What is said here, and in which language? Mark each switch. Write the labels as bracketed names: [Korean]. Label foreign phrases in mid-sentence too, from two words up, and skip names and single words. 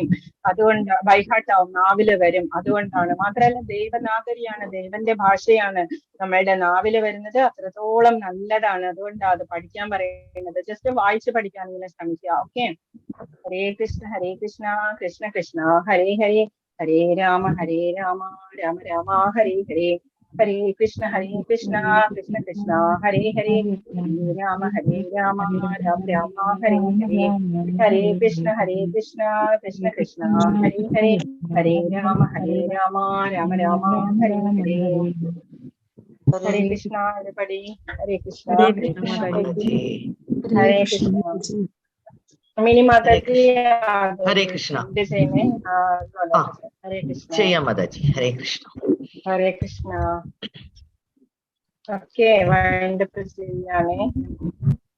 [Malayalam] അതുകൊണ്ട് ബൈഹാർട്ട് ആവും, നാവില് വരും. അതുകൊണ്ടാണ്. മാത്രമല്ല ദേവനാഗരിയാണ്, ദേവന്റെ ഭാഷയാണ് നമ്മളുടെ നാവില് വരുന്നത്. അത്രത്തോളം നല്ലതാണ്. അതുകൊണ്ടാണ് അത് പഠിക്കാൻ പറയുന്നത്. ജസ്റ്റ് വായിച്ച് പഠിക്കാൻ ഇങ്ങനെ ശ്രമിക്കുക. ഓക്കെ. [Sanskrit] ഹരേ കൃഷ്ണ ഹരേ കൃഷ്ണ കൃഷ്ണ കൃഷ്ണ ഹരേ ഹരേ, ഹരേ രാമ രാമ രാമ ഹരേ ഹരേ, Hare Krishna, Krishna Krishna, Hare Hare, Hare Rama, Rama Rama, Hare Hare, Hare Krishna, Krishna Krishna, Hare Hare, Hare Rama, Rama Rama, Hare Hare. Hare Krishna, everybody. Hare Krishna, Hare Krishna. Hare Krishna. Mini Mataji, Hare Krishna. Hare Krishna. Jaya Mataji. Hare Krishna. Hare Krishna. [English] Okay, wind up.